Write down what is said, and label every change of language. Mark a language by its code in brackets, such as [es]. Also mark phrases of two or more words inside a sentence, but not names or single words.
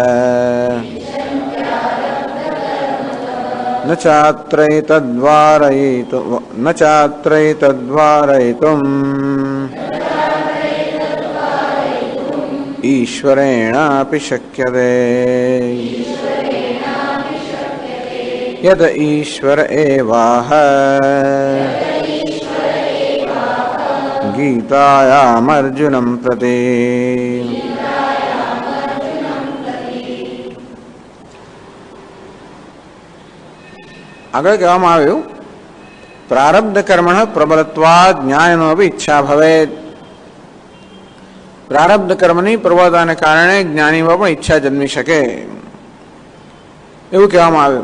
[sa] न चात्रैतद्वारयितुम् ईश्वरेणापि शक्यते। यद ईश्वर एवाह गीतायामर्जुनं प्रति। [gu] આગળ કહેવામાં આવ્યું [sa] પ્રારબ્ધ કર્મણ પ્રબલત્વાદ ન્યાયનો બી ઈચ્છા ભવેત. [gu] પ્રારબ્ધ કર્મની પ્રબળતાને કારણે જ્ઞાનીમાં પણ ઈચ્છા જન્મી શકે એવું કહેવામાં આવ્યું.